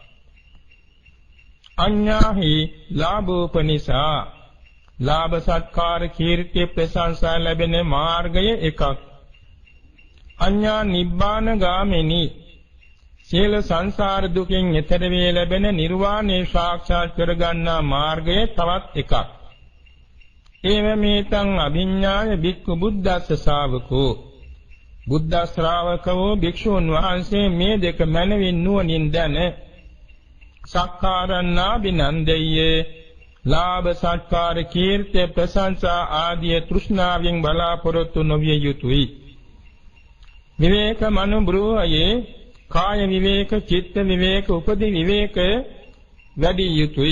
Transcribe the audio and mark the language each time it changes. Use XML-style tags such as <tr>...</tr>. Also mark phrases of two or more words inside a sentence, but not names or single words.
<pi>අඤ්ඤාහි ලාභෝපනිසා,</pi> <si>ලාභ සත්කාර කීර්ති ප්‍රශංසා ලැබෙන මාර්ගය එකක්.</si> <pi>අඤ්ඤා නිබ්බාන ගාමිනී,</pi> <si>සියලු සංසාර දුකින් එතර වේ ලැබෙන නිර්වාණය සාක්ෂාත් කරගන්නා මාර්ගය තවත් එකක්.</si> <pi>ඒවමෙතං අභිඤ්ඤාය භික්ඛු බුද්දස්ස ශාවකෝ,</pi> <si>බුද්ධ ශ්‍රාවකවෝ භික්ෂුන් වහන්සේ මේ දෙක මනවින් නුවණින් දැන</si> <pi>සක්කාරණා බිනන්දෙය්‍ය,</pi> <si>ලාභ සත්කාර කීර්ති ප්‍රශංසා ආදී තෘෂ්ණාවෙන් බලාපොරොත්තු නොවිය යුතුයි.</si> <pi>විවේක මනුබ්‍රූහයේ</pi> <si>කාය විවේක, චිත්ත විවේක, උපදි විවේක වැඩි යුතුයි.</si>